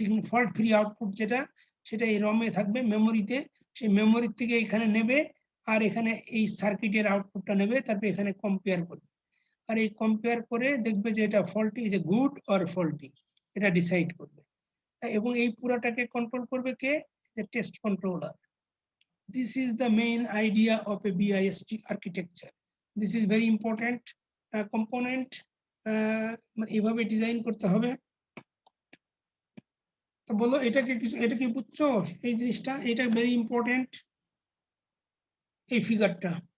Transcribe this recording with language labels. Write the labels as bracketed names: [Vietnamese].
[Bangla] Fault free output যেটা, সেটা এই রমে থাকবে মেমোরিতে, সেই মেমোরি থেকে এখানে নেবে আর এখানে এই সার্কিটের আউটপুটটা নেবে, তারপরে এখানে কম্পেয়ার করবে, আর এই কম্পেয়ার করে দেখবে যে এটা faulty [English] is a good or faulty, [Bangla] এটা ডিসাইড করবে। এবং এই পুরাটাকে কন্ট্রোল করবে কে, [English] the test controller. This is the main idea of a BIST architecture. This is very important component. [Bangla] এইভাবে ডিজাইন করতে হবে। তো বলো এটা কি বুঝছো এই জিনিসটা, এটা ভেরি ইম্পর্টেন্ট এই ফিগারটা।